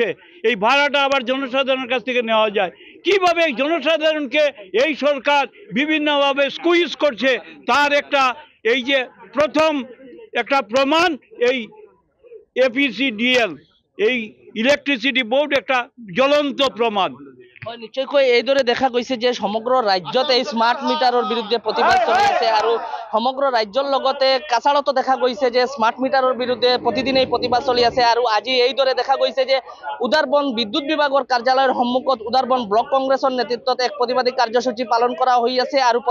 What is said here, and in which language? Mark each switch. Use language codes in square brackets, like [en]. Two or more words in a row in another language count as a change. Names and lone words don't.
[bn] এই ভাড়াটা আবার জনসাধারণের কাছ থেকে নেওয়া যায়। কিভাবে জনসাধারণকে এই সরকার বিভিন্নভাবে স্কুইজ করছে তার একটা এই যে প্রথম একটা প্রমাণ এই এপিসিডিএল, এই [en] electricity board [bn] একটা জ্বলন্ত প্রমাণ। [as] নিশ্চয়কৈ এইদৰে দেখা গৈছে যে সমগ্ৰ ৰাজ্যত এই [en] smart meter's [as] বিৰুদ্ধে প্ৰতিবাদ চলি আছে। আৰু সমগ্ৰ ৰাজ্যৰ লগতে কাছাড়তো দেখা গৈছে যে [en] smart meter's [as] বিৰুদ্ধে প্ৰতিদিনেই প্ৰতিবাদ চলি আছে। আৰু আজি এইদৰে দেখা গৈছে যে উদাৰবন্দ বিদ্যুৎ বিভাগৰ কাৰ্যালয়ৰ সন্মুখত উদাৰবন্দ ব্লক কংগ্ৰেছৰ নেতৃত্বত এক প্ৰতিবাদী কাৰ্যসূচী পালন কৰা হৈ আছে।